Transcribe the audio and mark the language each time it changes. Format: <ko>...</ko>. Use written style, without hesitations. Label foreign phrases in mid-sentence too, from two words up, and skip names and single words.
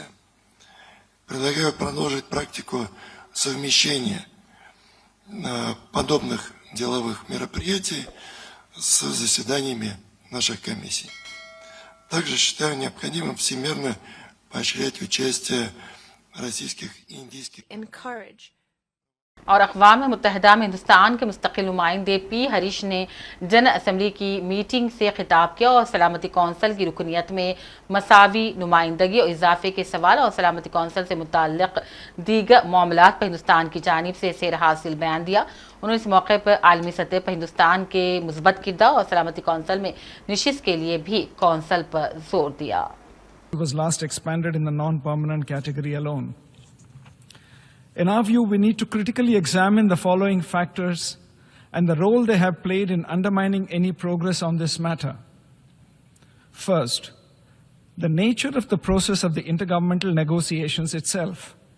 <ru>Предлагаю продолжить практику совмещения подобных деловых мероприятий с заседаниями наших комиссий. Также считаю необходимым всемирно поощрять участие российских и индийских.</ru> <ur>اور اقوام متحدہ میں ہندوستان کے مستقل نمائندے پی ہریش نے جن اسمبلی کی میٹنگ سے خطاب کیا اور سلامتی کونسل کی رکنیت میں مساوی نمائندگی اور اضافے کے سوال اور سلامتی کونسل سے متعلق دیگر معاملات پر ہندوستان کی جانب سے سیر حاصل بیان دیا. انہوں نے اس موقع پر عالمی سطح پر ہندوستان کے مثبت کردار اور سلامتی کونسل میں نشست کے لیے بھی کونسل پر زور دیا.</ur> <en>It was last expanded in the non-permanent category alone. In our view, we need to critically examine the following factors and the role they have played in undermining any progress on this matter. First, the nature of the process of the intergovernmental negotiations itself.</en>